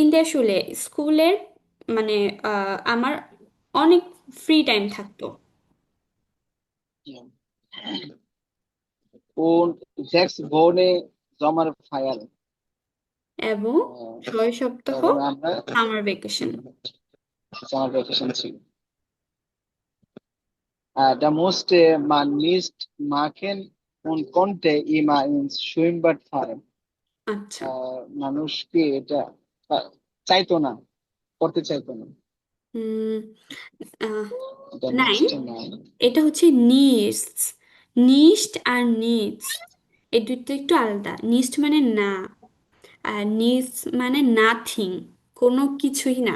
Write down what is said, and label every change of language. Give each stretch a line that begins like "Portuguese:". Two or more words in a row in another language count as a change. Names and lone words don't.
Bangla: ইন্ডিয়া স্কুলের মানে আমার অনেক ফ্রি টাইম থাকতো,
German: Und 6 Sommerferien।
Bangla: এবং 6 সপ্তাহ এবং আমরা সামার ভ্যাকেশন। সামার ভ্যাকেশন ছিল।
German: Da musste man nicht machen und konnte immer ins Schwimmbad fahren।
Bangla: আচ্ছা, মানুষকে এটা চাইতো না, করতে চাইতো না। উম, এটা নাইন, নেক্সট নাইন। এটা হচ্ছে নিডস। নিস্ট আর নিডস এই দুটো একটু আলাদা। নিস্ট মানে না, আর নিডস মানে নাথিং, কোনো কিছুই না।